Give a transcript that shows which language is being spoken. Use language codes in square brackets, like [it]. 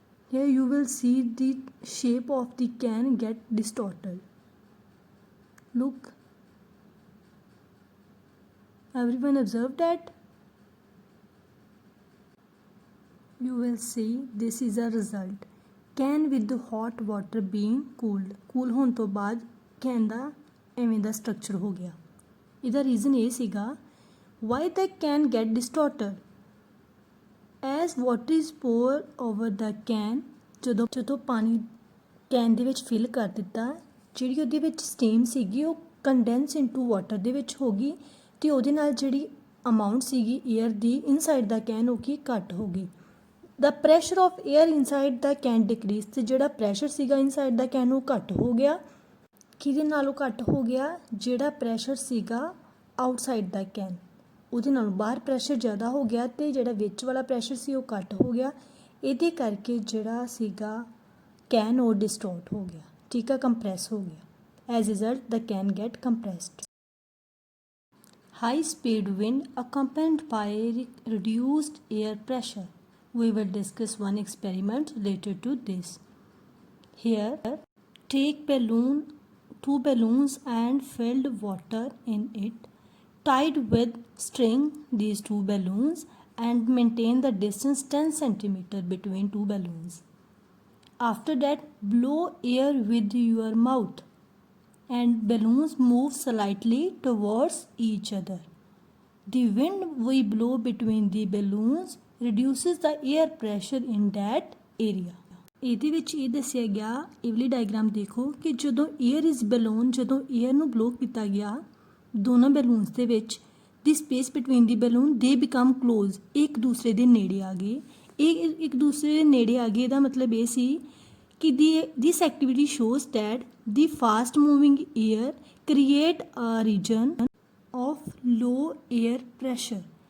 [en] Here you will see the shape of the can get distorted. Look. Everyone observe that? You will see this is a result. Can with the hot water being cooled. [pa] Cool [hi] होने तो बाद [pa] can ਦਾ ਐਵੇਂ ਦਾ structure ਹੋ ਗਿਆ। ਇਹਦਾ reason ਇਹ ਸੀਗਾ [en] Why the can get distorted as water is pour over the can. [pa] ਜਦੋਂ ਪਾਣੀ ਕੈਨ ਦੇ ਵਿੱਚ ਫਿਲ ਕਰ ਦਿੱਤਾ, ਜਿਹੜੀ ਉਹਦੇ ਵਿੱਚ ਸਟੀਮ ਸੀਗੀ ਉਹ ਕੰਡੈਂਸ ਇਨਟੂ ਵਾਟਰ ਦੇ ਵਿੱਚ ਹੋ ਗਈ ਅਤੇ ਉਹਦੇ ਨਾਲ ਜਿਹੜੀ ਅਮਾਊਂਟ ਸੀਗੀ air ਦੀ inside ਦਾ can ਉਹ ਕੀ ਘੱਟ ਹੋ ਗਈ। [en] the pressure of air inside the can decreases, [pa] ਅਤੇ ਜਿਹੜਾ ਪ੍ਰੈਸ਼ਰ ਸੀਗਾ ਇਨਸਾਈਡ ਦਾ ਕੈਨ ਉਹ ਘੱਟ ਹੋ ਗਿਆ। ਕਿਹਦੇ ਨਾਲੋਂ ਘੱਟ ਹੋ ਗਿਆ? ਜਿਹੜਾ ਪ੍ਰੈਸ਼ਰ ਸੀਗਾ ਆਊਟਸਾਈਡ ਦਾ ਕੈਨ, ਉਹਦੇ ਨਾਲੋਂ ਬਾਹਰ ਪ੍ਰੈਸ਼ਰ ਜ਼ਿਆਦਾ ਹੋ ਗਿਆ ਅਤੇ ਜਿਹੜਾ ਵਿੱਚ ਵਾਲਾ ਪ੍ਰੈਸ਼ਰ ਸੀ ਉਹ ਘੱਟ ਹੋ ਗਿਆ। ਇਹਦੇ ਕਰਕੇ ਜਿਹੜਾ ਸੀਗਾ ਕੈਨ ਉਹ ਡਿਸਟੋਰਟ ਹੋ ਗਿਆ, ਠੀਕ ਆ, ਕੰਪਰੈਸ ਹੋ ਗਿਆ। [en] As result the can get compressed. High speed wind accompanied by reduced air pressure. We will discuss one experiment related to this. Here, take two balloons and filled water in it, tied with string these two balloons and maintain the distance 10 cm between two balloons. After that, blow air with your mouth and balloons move slightly towards each other. The wind we blow between the balloons reduces the air pressure in that area. [pa] ਇਹਦੇ ਵਿੱਚ ਇਹ ਦੱਸਿਆ ਗਿਆ, ਇਹ ਵਾਲੀ diagram ਦੇਖੋ ਕਿ ਜਦੋਂ ਏਅਰ ਇਜ਼ ਬਲੂਨ, ਜਦੋਂ ਏਅਰ ਨੂੰ ਬਲੋ ਕੀਤਾ ਗਿਆ ਦੋਨਾਂ ਬੈਲੂਨਸ ਦੇ ਵਿੱਚ ਦੀ ਸਪੇਸ ਬਿਟਵੀਨ ਦੀ ਬੈਲੂਨ ਦੇ ਬਿਕਮ ਕਲੋਜ਼, ਇੱਕ ਦੂਸਰੇ ਦੇ ਨੇੜੇ ਆ ਗਏ। ਇਹ ਇੱਕ ਦੂਸਰੇ ਦੇ ਨੇੜੇ ਆ ਗਏ, ਇਹਦਾ ਮਤਲਬ ਇਹ ਸੀ ਕਿ [en] This activity shows that the fast moving air create a region of low air pressure.